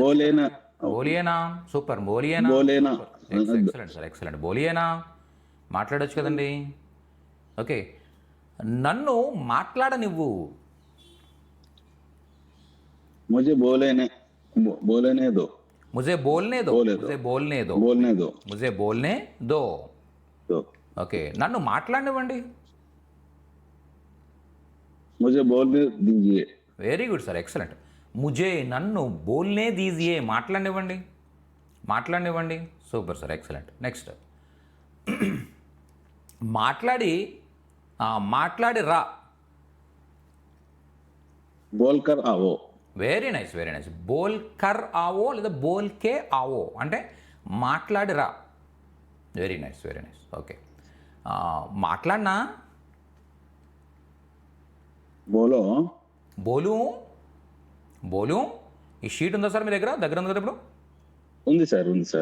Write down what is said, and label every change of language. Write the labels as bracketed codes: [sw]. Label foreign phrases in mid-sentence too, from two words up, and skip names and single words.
[hi] बोलेना. बोलिए ना. सुपर, बोलिए ना. बोलेना. [en] Excellent sir, [te] ఎక్సలెంట్. బోలియేనా, మాట్లాడొచ్చు కదండి. ఓకే, నన్ను మాట్లాడనివ్వు. [hi] मुझे बोलने दो. मुझे बोलने दो. बोले दो. मुझे बोलने दो. तो [te] ఓకే, నన్ను మాట్లాడనివ్వండి. [hi] मुझे बोलने दीजिए. [en] Very good sir, excellent. [te] ముజే, నన్ను, [hi] बोलने दीजिए, [te] మాట్లాడనివ్వండి. [en] Super sir, excellent. [te] నెక్స్ట్, మాట్లాడి రా. [hi] बोलकर आओ. [en] Very nice. [hi] बोल कर आओ [te] లేదా [hi] बोल के आओ [te] అంటే మాట్లాడి రా. [en] Very nice. [te] ఓకే, మాట్లాడినా. [hi] बोलो. [te] బోలు ఈ షీట్ ఉందా సార్ మీ దగ్గర ఉంది కదా ఇప్పుడు? ఉంది సార్, ఉంది సార్.